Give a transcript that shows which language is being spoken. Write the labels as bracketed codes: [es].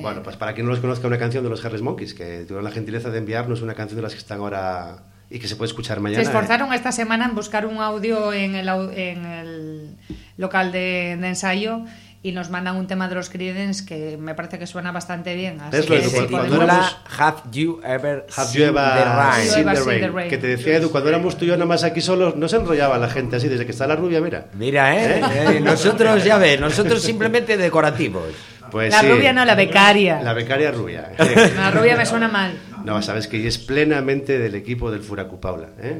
[es] Bueno, pues para quien no los conozca, una canción de los Harris Monkeys, que tuvieron la gentileza de enviarnos una canción de las que están ahora... Y que se puede escuchar mañana. Se esforzaron esta semana en buscar un audio en el local de ensayo y nos mandan un tema de los Creedence que me parece que suena bastante bien. Así es lo que Edu, sí, cuando éramos... [en] Have you ever seen the rain? [es] Que te decía Edu, cuando éramos tú y yo nada más aquí solos, no se enrollaba la gente así, desde que está la rubia, mira. Mira, nosotros, ya ves, nosotros simplemente decorativos. Pues la sí. Rubia no, la becaria. La becaria rubia. La rubia me suena mal. No, sabes que es plenamente del equipo del Furacú Paula, ¿eh?